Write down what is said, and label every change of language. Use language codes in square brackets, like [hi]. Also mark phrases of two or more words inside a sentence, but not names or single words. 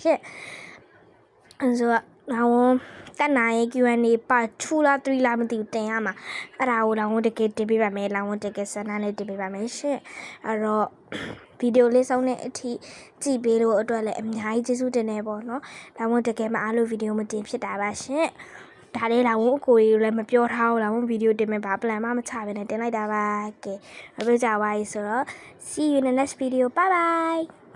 [my] ရှင့်အဲ့ဆိုလောင်ဝန်းတက်နိုင် [en] Q&A part [my] 2 လား3လားမသိဘူးတင်ရမှာအဲ့ဒါကိုလောင်ဝန်းတကယ်တင်ပေးပါမယ်လောင်ဝန်းတကယ်စမ်းနဲ့တင်ပေးပါမယ်ရှင့်အဲ့တော့ဗီဒီယိုလေးဆုံးတဲ့အထိကြည့်ပေးလို့အတွက်လည်းအများကြီးကျေးဇူးတင်နေပေါ့နော်လောင်ဝန်းတကယ်မအားလို့ဗီဒီယိုမတင်ဖြစ်တာပါရှင့်ဒါလေးလောင်ဝန်းအကိုကြီးလည်းမပြောထားဘူးလောင်ဝန်းဗီဒီယိုတင်မယ်ဘာ plan မှမချဘဲနဲ့တင်လိုက်တာပါကဲမပြောကြပါဘူးဆိုတော့ [en] see you in the next video bye bye